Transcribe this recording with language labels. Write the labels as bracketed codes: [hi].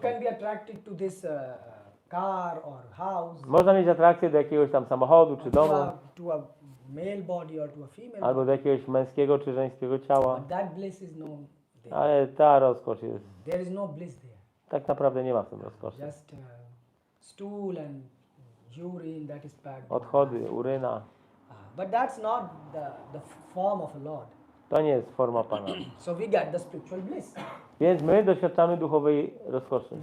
[en] can be attracted to this car or house, [pl] Można mieć atrakcję do jakiegoś tam samochodu czy domu, [en] to a male body or to a female [pl] albo do jakiegoś męskiego czy żeńskiego ciała, [en] But that bliss is no there. [pl] ale ta rozkosz jest, [en] There is no bliss there. [pl] tak naprawdę nie ma w tym rozkoszy. [en] Just stool and urine that is packed. [pl] Odchody, uryna, [en] But that's not the form of a Lord. [pl] to nie jest forma Pana. [en] So we get the spiritual bliss, [pl] Więc my doświadczamy duchowej rozkoszy,